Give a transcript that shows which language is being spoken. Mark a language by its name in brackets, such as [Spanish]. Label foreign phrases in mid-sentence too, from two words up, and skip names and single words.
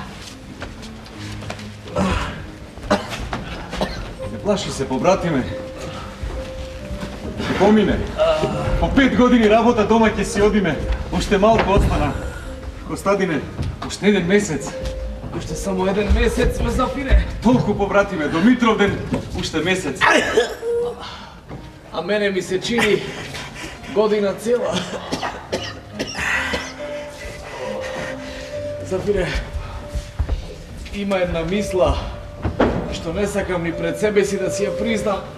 [Macedonian] Не плаши се, побратиме. Помине, по 5 години работа дома ќе si одиме. Уште малко остана. Костадине, уште 1 месец. Уште само 1 месец, ме Зафире. Толку, побратиме, до Митровден уште месец. А мене ми се чини година цела. Зафире, има една мисла, што не сакам ни пред себе си да си ја признам.